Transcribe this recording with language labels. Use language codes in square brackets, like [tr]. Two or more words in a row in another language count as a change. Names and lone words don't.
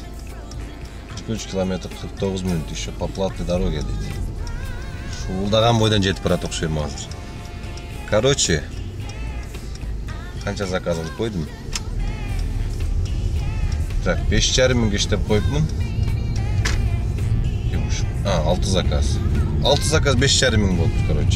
[ky] 43 километр 49 мүнөт [ru] еще по платной дороге [ky] дейт. Шуулдаган бойдон жетип барат окшойм азыр. Короче, канча заказ кылып койдум. Так, 5,5 миңге иштеп коюпмун. 6 заказ. 6 заказ 5,5 миң болду, короче.